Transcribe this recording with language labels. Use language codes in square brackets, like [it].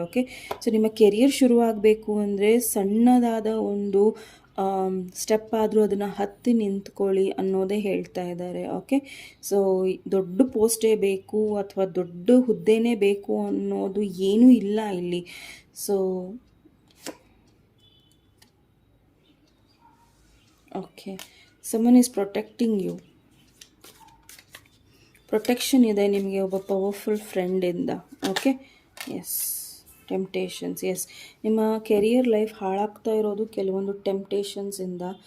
[kn] Okay, so ನಿಮ್ಮ career ಶುರುವಾಗಬೇಕು ಅಂದರೆ ಸಣ್ಣದಾದ ಒಂದು ಸ್ಟೆಪ್ ಆದರೂ ಅದನ್ನು ಹತ್ತಿ ನಿಂತ್ಕೊಳ್ಳಿ ಅನ್ನೋದೇ ಹೇಳ್ತಾ ಇದ್ದಾರೆ. ಓಕೆ, ಸೊ ದೊಡ್ಡ ಪೋಸ್ಟೇ ಬೇಕು ಅಥವಾ ದೊಡ್ಡ ಹುದ್ದೆನೇ ಬೇಕು ಅನ್ನೋದು ಏನೂ ಇಲ್ಲ ಇಲ್ಲಿ. [en] So okay, someone is protecting you. [kn] Protection ಇದೆ ನಿಮಗೆ ಒಬ್ಬ powerful ಫ್ರೆಂಡಿಂದ. Okay, S, temptations. S, ನಿಮ್ಮ ಕೆರಿಯರ್ ಲೈಫ್ ಹಾಳಾಗ್ತಾ ಇರೋದು ಕೆಲವೊಂದು ಟೆಂಪ್ಟೇಷನ್ಸಿಂದ.